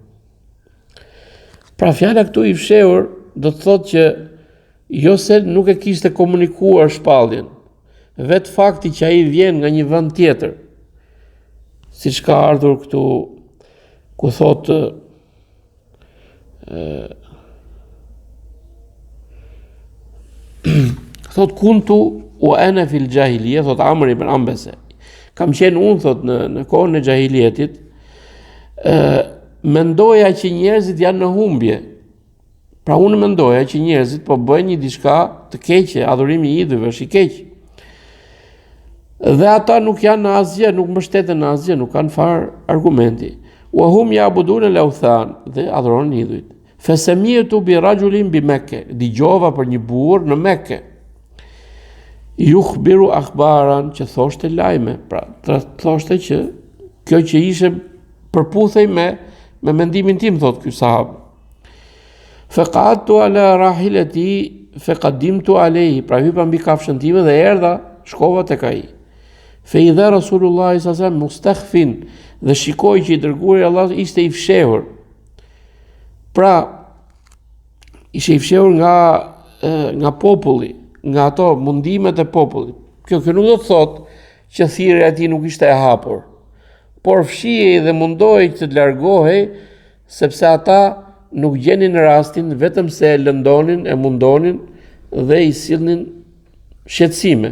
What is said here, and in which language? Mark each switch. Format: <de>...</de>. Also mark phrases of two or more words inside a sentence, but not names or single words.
<sq>Pra fjala këtu i fshehur do të thotë që jo se nuk e kishte komunikuar shpalljen, vetë fakti që ai vjen nga një vend tjetër, siç ka ardhur këtu ku thotë</sq> <ar>thot كنت و أنا في الجاهلية,</ar> <sq>thot Amr ibn Ambese, kam qenë unë thot në kohën e jahilietit, mendoja që njerëzit janë në humbje. Pra unë mendoja që njerëzit po bëjnë një diçka të keqe, adhurimi i idhujve është i keq. Dhe ata nuk janë në asgjë, nuk mbështeten në asgjë, nuk kanë fare argumenti.</sq> <ar>وهم يعبدون الأوثان,</ar> <sq>dhe adhurojnë idhujt.</sq> <ar>فسمعت برجل بمكة,</ar> <sq>dëgjova për një burr në Mekë.</sq> <ar>يخبر أخبارا,</ar> <sq>që thoshte lajme, pra thoshte që kjo që ishte përputhej me mendimin tim, thot ky sahab.</sq> <ar>فقعدت على راحلتي فقدمت عليه,</ar> <sq>pra hypa mbi kafshën time dhe erdha, shkova tek ai.</sq> <ar>فإذا رسول الله صلى الله عليه وسلم مستخف,</ar> <sq>dhe shikoj që i dërguari i Allahut ishte i fshehur. Pra ishte i fshehur nga populli, nga ato mundimet e popullit. Kjo nuk do të thotë që thirrja e tij nuk ishte e hapur, por fshihej dhe mundohej që të largohej, sepse ata nuk gjenin rastin, vetëm se e lëndonin, e mundonin dhe i sillnin shqetësime.</sq>